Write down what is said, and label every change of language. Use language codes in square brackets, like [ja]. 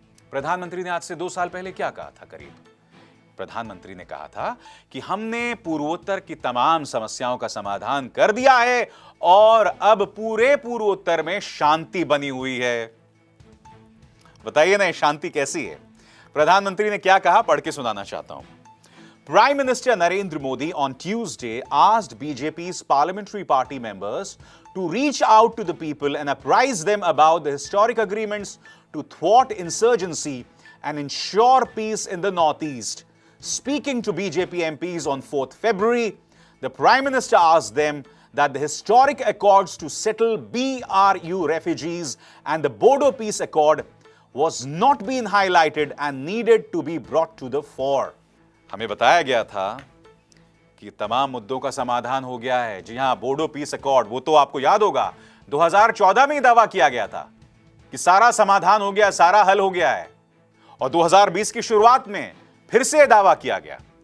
[hi] प्रधानमंत्री ने आज से 2 साल पहले क्या कहा था? करीब प्रधानमंत्री ने कहा था कि हमने पूर्वोत्तर की तमाम समस्याओं का समाधान कर दिया है और अब पूरे पूर्वोत्तर में शांति बनी हुई है। बताइए ना, शांति कैसी है? प्रधानमंत्री ने क्या कहा, पढ़ के सुनाना चाहता हूं। [en] Prime Minister Narendra Modi on Tuesday asked BJP's parliamentary party members to reach out to the people and apprise them about the historic agreements to thwart insurgency and ensure peace in the Northeast. Speaking to BJP MPs on 4th February, the Prime Minister asked them that the historic accords to settle BRU refugees and the Bodo Peace Accord was not being highlighted and needed to be brought to the fore. [hi] हमें बताया गया था कि तमाम मुद्दों का समाधान हो गया है। जी हां, बोडो पीस अकॉर्ड, वो तो आपको याद होगा 2014 में ही दावा किया गया था कि सारा समाधान हो गया, सारा हल हो गया है, और 2020 की शुरुआत में फिर से दावा किया गया।